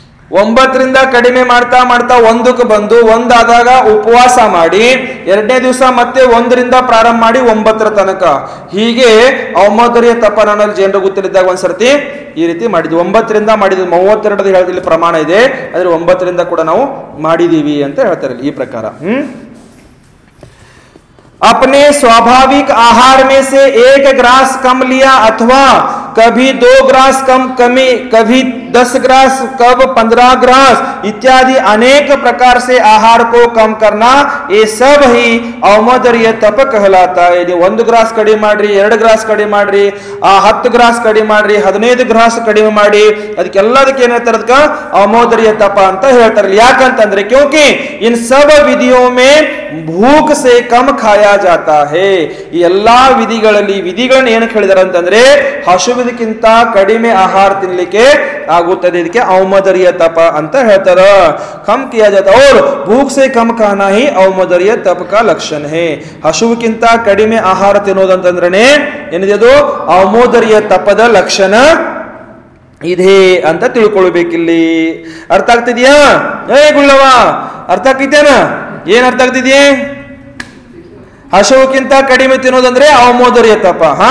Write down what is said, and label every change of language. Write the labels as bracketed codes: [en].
[kn] 9ರಿಂದ ಕಡಿಮೆ ಮಾಡ್ತಾ ಮಾಡ್ತಾ 1ಕ್ಕೆ ಬಂದು 1 ಆದಾಗ ಉಪವಾಸ ಮಾಡಿ 2ನೇ ದಿವಸ ಮತ್ತೆ 1ರಿಂದ ಪ್ರಾರಂಭ ಮಾಡಿ 9ರ ತನಕ. ಹೀಗೆ ಔಮೋದರ್ಯ ತಪ ನನ್ನಲ್ಲಿ ಜನರು ಗೊತ್ತಿದ್ದಾಗ ಒಂದ್ಸರ್ತಿ ಈ ರೀತಿ ಮಾಡಿದ್ವಿ. 9ರಿಂದ ಮಾಡಿದ್ವಿ. 32 ಹೇಳೋದ್ರಲ್ಲಿ ಪ್ರಮಾಣ ಇದೆ, ಆದ್ರೆ 9ರಿಂದ ಕೂಡ ನಾವು ಮಾಡಿದೀವಿ ಅಂತ ಹೇಳ್ತಾರೆ ಈ ಪ್ರಕಾರ. [hi] अपने स्वाभाविक आहार में से 1 ग्रास कम लिया अथवा कभी 2 ग्रास कभी 10 ग्रास, कब 15 ग्रास इत्यादि अनेक प्रकार से आहार को कम करना, ये सब ही औमोदर्य तप कहलाता है. [kn] 1 ಗ್ರಾಸ್ ಕಡಿಮೆ ಮಾಡ್ರಿ, 2 ಗ್ರಾಸ್ ಕಡಿಮೆ ಮಾಡ್ರಿ, 10 ಗ್ರಾಸ್ ಕಡಿಮೆ ಮಾಡ್ರಿ, 15 ಗ್ರಾಸ್ ಕಡಿಮೆ ಮಾಡಿ, ಅದಕ್ಕೆಲ್ಲದಕ್ಕೆ ಏನ್ ಹೇಳ್ತಾರೆ, ಅದಕ್ಕೆ औमोदर्य तप ಅಂತ ಹೇಳ್ತಾರೆ. ಯಾಕಂತಂದ್ರೆ [hi] ಕ್ಯೋಂಕಿ ಇನ್ सब विधियों में भूख से कम खाया जाता है. [kn] ಈ ಎಲ್ಲಾ ವಿಧಿಗಳನ್ನ ಏನಕ್ಕೆ ಹೇಳಿದಾರೆ ಅಂತಂದ್ರೆ ಹಸುವಿದಕ್ಕಿಂತ ಕಡಿಮೆ ಆಹಾರ ತಿನ್ಲಿಕ್ಕೆ ಆಗುತ್ತದೆ. ಇದಕ್ಕೆ औमोदर्य तप ಅಂತ ಹೇಳ್ತಾರ. [hi] कम किया जाता है और भूख से कम खाना ही औमोदर्य तप का लक्षण है. [kn] ಹಸುವಿಗಿಂತ ಕಡಿಮೆ ಆಹಾರ ತಿನ್ನೋದಂತಂದ್ರೆ ಏನಿದೆ, ಅದು औमोदर्य ತಪದ ಲಕ್ಷಣ ಇದೆ ಅಂತ ತಿಳ್ಕೊಳ್ಬೇಕಿಲ್ಲಿ. ಅರ್ಥ ಆಗ್ತಿದ್ಯಾ? ಗುಳ್ಳವ ಅರ್ಥ ಆಗ್ತಿದ್ದೇನ? ಏನ್ ಅರ್ಥ ಆಗ್ತಿದ್ಯೆ? ಹಸುವಿಗಿಂತ ಕಡಿಮೆ ತಿನ್ನೋದಂದ್ರೆ औमोदर्य ತಪ.